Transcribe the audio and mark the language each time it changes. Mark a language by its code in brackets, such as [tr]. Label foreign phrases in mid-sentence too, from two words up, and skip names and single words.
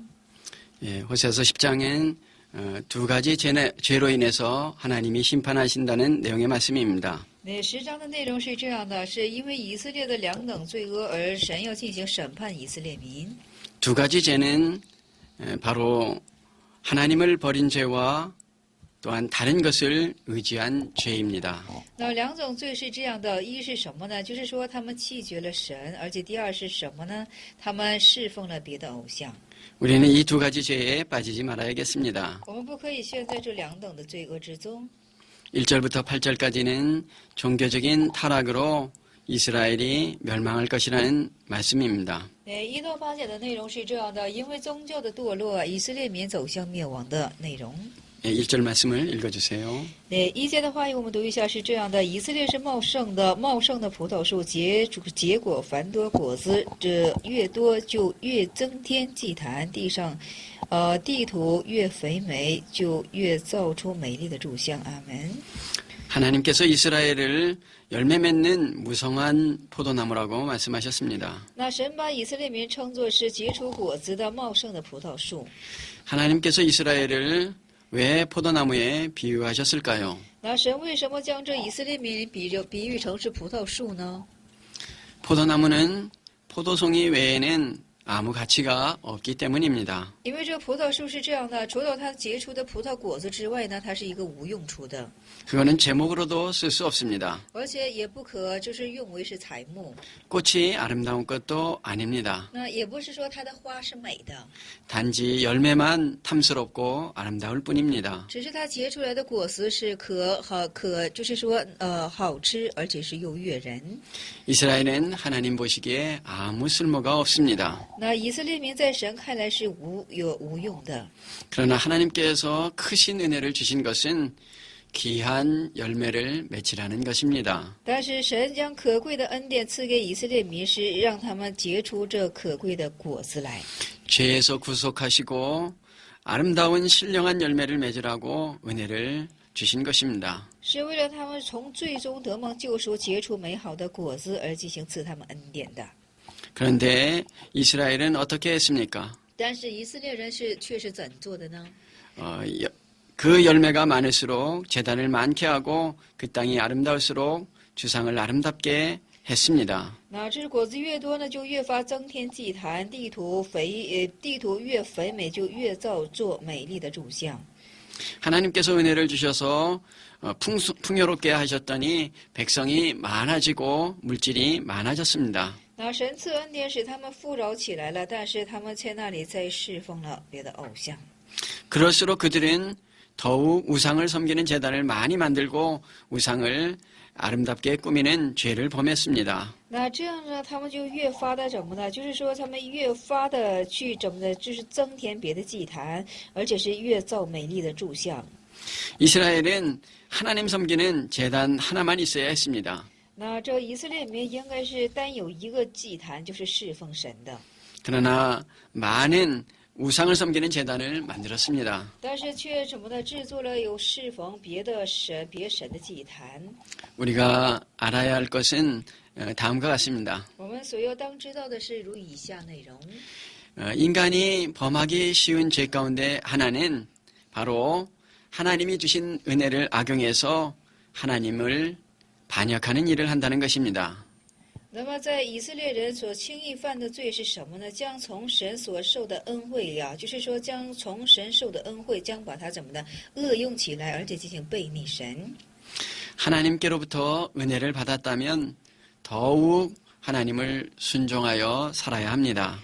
[ko] 예, 호세아서 10장은 두 가지 죄로 인해서 하나님이 심판하신다는 내용의 말씀입니다. [zh] 那10章的内容是这样的，是因为以色列的2等罪恶，而神要进行审判以色列民。 [ko] 두 가지 죄는 바로 하나님을 버린 죄와 또한 다른 것을 의지한 죄입니다. [zh] 那2种罪是这样的，一是什么呢？就是说他们弃绝了神，而且第二是什么呢？他们侍奉了别的偶像。 [ko] 우리는 이 두 가지 죄에 빠지지 말아야겠습니다. [zh] 我们不可以陷在这2等的罪恶之中。 [ko] 1절부터 8절까지는 종교적인 타락으로 이스라엘이 멸망할 것이라는 말씀입니다. [zh] 1 到8节的内容是这样的，因为宗教的堕落，以色列民走向灭亡的内容。 [ko] 1절 말씀을 읽어주세요. [zh] 1 节的话语我们读一下，是这样的：以色列是茂盛的葡萄树，结果繁多果子，这越多就越增添祭坛，地土越肥美，就越造出美丽的柱像。阿门。 [ko] 하나님께서 이스라엘을 열매 맺는 무성한 포도나무라고 말씀하셨습니다. [zh] 那神把以色列民称作是结出果子的茂盛的葡萄树。 [ko] 하나님께서 이스라엘을 왜 포도나무에 비유하셨을까요? [zh] 那神为什么将这以色列民比喻成是葡萄树呢？ [ko] 포도나무는 포도송이 외에는 아무 가치가 없기 때문입니다. [zh] 因为这葡萄树是这样的，除了它结出的葡萄果子之外呢，它是一个无用处的， [ko] 그거는 제목으로도 쓸 수 없습니다. [zh] 而且也不可就是用为是材木。 [ko] 꽃이 아름다운 것도 아닙니다. [zh] 那也不是说它的花是美的， [ko] 단지 열매만 탐스럽고 아름다울 뿐입니다. [zh] 只是它结出来的果实是就是说好吃，而且是又悦人。 [ko] 이스라엘은 하나님 보시기에 아무 쓸모가 없습니다. [zh] 那以色列民在神看来是无用的， [ko] 그러나 하나님께서 크신 은혜를 주신 것은 귀한 열매를 맺으라는 것입니다. [zh] 但是神将可贵的恩典赐给以色列民，是让他们结出这可贵的果子来。 [ko] 죄에서 구속하시고 아름다운 신령한 열매를 맺으라고 은혜를 주신 것입니다. [zh] 是为了他们从最终得蒙救赎，结出美好的果子而进行赐他们恩典的。 [ko] 그런데 이스라엘은 어떻게 했습니까? [zh] 但是以色列人却是怎做的呢？ [ko] 그 열매가 많을수록 제단을 많게 하고 그 땅이 아름다울수록 주상을 아름답게 했습니다. [zh] 那这果子越多呢，就越发增添祭坛，地土越肥美，就越造作美丽的柱像。 [ko] 하나님께서 은혜를 주셔서 풍요롭게 하셨더니 백성이 많아지고 물질이 많아졌습니다. [zh] 那神赐恩典使他们富饶起来了，但是他们在那里在侍奉了别的偶像。 [ko] 그럴수록 그들은 더욱 우상을 섬기는 제단을 많이 만들고 우상을 아름답게 꾸미는 죄를 범했습니다. [zh] 那这样呢，他们就越发的怎么呢？就是说，他们越发的去怎么呢？就是增添别的祭坛，而且是越造美丽的柱像。 [ko] 이스라엘은 하나님 섬기는 제단 하나만 있어야 했습니다. [zh] 那这以色列里面应该是单有一个祭坛，就是侍奉神的。 [ko] 그러나 많은 우상을 섬기는 제단을 만들었습니다. [zh] 但是却怎么呢？制作了有侍奉别的神、别神的祭坛。 [ko] 우리가 알아야 할 것은 다음과 같습니다. [zh] 我们所要当知道的是如以下内容。 [ko] 인간이 범하기 쉬운 죄 가운데 하나는 바로 하나님이 주신 은혜를 악용해서 하나님을 반역하는 일을 한다는 것입니다. [zh] 那么，在以色列人所轻易犯的罪是什么呢？将从神所受的恩惠呀，就是说，将从神受的恩惠，将把它怎么的恶用起来，而且进行悖逆神。 [ko] 하나님께로부터 은혜를 받았다면 더욱 하나님을 순종하여 살아야 합니다.